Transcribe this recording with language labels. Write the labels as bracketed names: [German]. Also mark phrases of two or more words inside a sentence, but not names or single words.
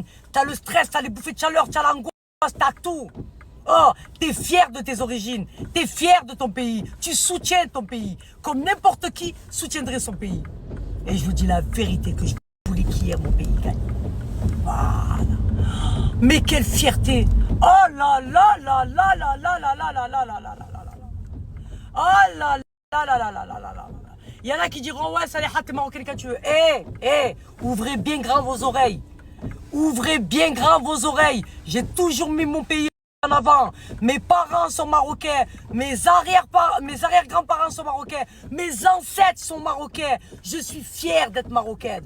[French] T'as le stress, t'as les bouffées de chaleur, t'as l'angoisse, t'as tout. Oh, t'es fier de tes origines, t'es fier de ton pays, tu soutiens ton pays, comme n'importe qui soutiendrait son pays. Et je vous dis la vérité que je voulais qu'hier mon pays gagne. Voilà. Mais quelle fierté! Oh là là là là là là là là là là là là là là là. Oh là là là là là là là là. Il y en a qui diront ouais, ça les hâte marocains quand tu veux. Ouvrez bien grand vos oreilles. Ouvrez bien grand vos oreilles. J'ai toujours mis mon pays en avant. Mes parents sont marocains. Mes arrière-grands-parents sont marocains. Mes ancêtres sont marocains. Je suis fier d'être marocaine.